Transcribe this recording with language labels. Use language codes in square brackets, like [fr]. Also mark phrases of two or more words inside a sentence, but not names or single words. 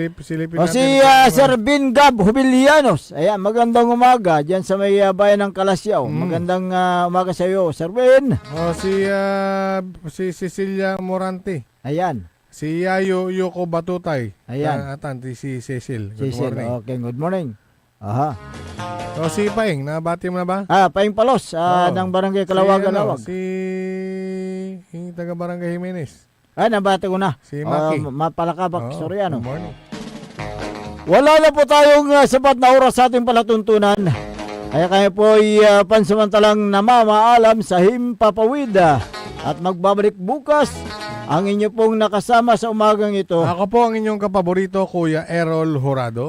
[tl] Si Sir Bin Gab Hubilianos. Ayan, magandang umaga. Diyan sa may bayan ng Kalasyaw. Magandang umaga sa iyo, Sir Bin. Si Cecilia Morante. Ayan. Si Yayo Yoko Batutay. Ayan. Si Cecil. [en] Good Cecil, morning. okay, good morning. [tl] Si Paing, nabati mo na ba? Paing Palos ng Barangay Kalawagan, Lawag. Si taga Barangay Jimenez. Nabati ko na. Si Maki. Mapalakabak, Soriano. [en] Good morning. [tl] Wala na po tayong sapat na oras sa ating palatuntunan. Kaya kayo po ay pansamantalang namamaalam sa Himpapawid at magbabalik bukas ang inyo pong nakasama sa umagang ito. Ako po ang inyong kapaborito, Kuya Errol Jurado.